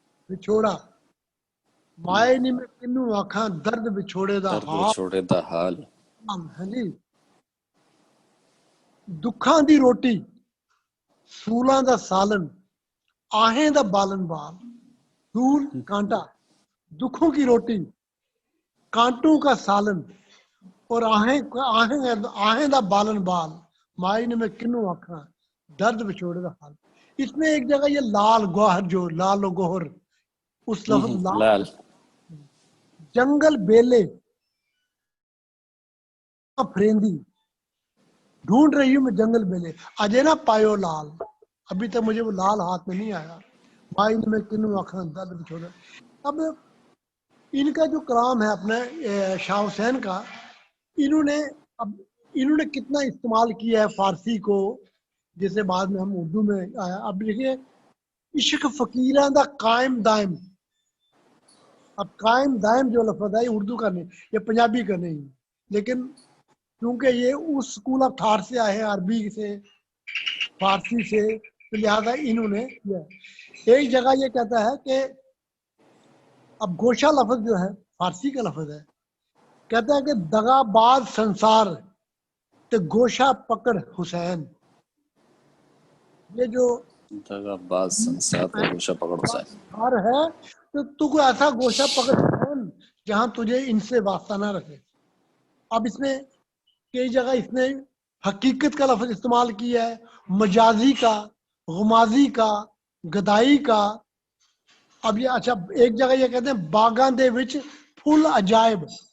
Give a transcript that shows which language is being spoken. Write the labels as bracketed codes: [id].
[pa] وچھوڑا مائے نی میں کنو آکھاں درد وچھوڑے دا حال. ہاں جی، دکھاں دی روٹی سولاں دا سالن آہیں دا بالن بال. [ur] سول کانٹا، دکھوں کی روٹی کانٹوں کا سالن اور [pa] آہیں دا بالن بال مائی نے میں کنوں آکھاں درد بچوڑے دا حال. [ur] اس میں ایک جگہ یہ لال گوہر جو لال و گوہر اس لفظ لال [pa] جنگل بیلے پھریندی ڈھونڈ رہی ہوں میں جنگل بیلے اجے نہ پایو لال. [ur] ابھی تک مجھے وہ لال ہاتھ میں نہیں آیا. [pa] مائی نے میں کنوں آکھاں درد بچوڑے. [ur] اب ان کا جو کلام ہے اپنے شاہ حسین کا انہوں نے کتنا استعمال کیا ہے فارسی کو جسے بعد میں ہم اردو میں آیا. اب دیکھیے [pa] عشق فقیراں دا قائم دائم. [ur] اب قائم دائم جو لفظ ہے یہ اردو کا نہیں یہ پنجابی کا نہیں لیکن کیونکہ یہ اس سکول آف تھاٹ سے آئے ہیں عربی سے فارسی سے تو لہٰذا انہوں نے کیا. ایک جگہ یہ کہتا ہے کہ اب گوشہ لفظ جو ہے فارسی کا لفظ ہے کہتا ہے کہ [pa] دغا باز سنسار تے گوشہ پکڑ حسین. [ur] یہ جو [pa] دغا باز سنسار تے گوشہ پکڑ حسین [ur] ہے تو کوئی ایسا گوشہ پکڑ حسین جہاں تجھے ان سے واسطہ نہ رکھے. اب اس میں کئی جگہ اس نے حقیقت کا لفظ استعمال کیا ہے مجازی کا غمازی کا گدائی کا. اب یہ اچھا ایک جگہ یہ کہتے ہیں [pa] باغاں دے وچ پھول عجائب.